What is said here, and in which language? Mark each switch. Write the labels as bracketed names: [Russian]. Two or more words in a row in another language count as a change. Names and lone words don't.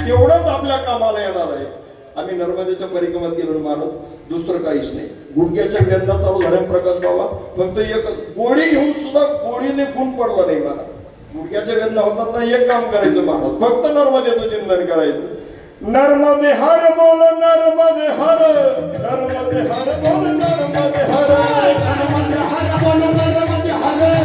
[Marathi] तेवढंच आपल्या कामाला येणार आहे. आम्ही नर्मदेच्या परिक्रमात गेलो महाराज दुसरं काहीच नाही. गुडघ्याच्या वेदना चालू झाल्या प्रकाश बाबा फक्त एक गोळी घेऊन सुद्धा गोळीने गुण पडला नाही मला. गुडघ्याच्या वेदना होतात ना एक काम करायचं महाराज फक्त नर्मदेचं चिंतन करायचं. नर्मदे हर बोल नर्मदे हर नर्मदे हर बोल नर्मदे हर नर्मदे हर बोल नर्मदे हर